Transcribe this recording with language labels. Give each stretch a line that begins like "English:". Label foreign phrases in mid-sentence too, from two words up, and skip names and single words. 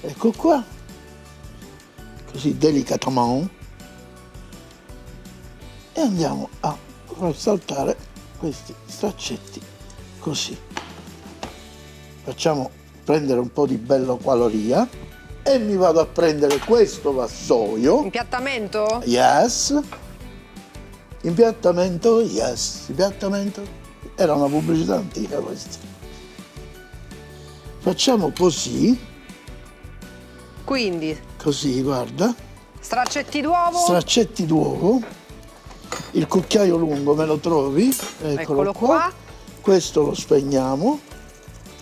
Italian: Ecco qua. Così delicatamente. E andiamo a far saltare questi straccetti così. Facciamo prendere un po' di bello qualoria e mi vado a prendere questo vassoio. Impiattamento? Yes. Impiattamento, yes. Impiattamento. Era una pubblicità antica questa. Facciamo così. Quindi? Così, guarda. Straccetti d'uovo? Straccetti d'uovo. Il cucchiaio lungo me lo trovi? Eccolo qua. Questo lo spegniamo.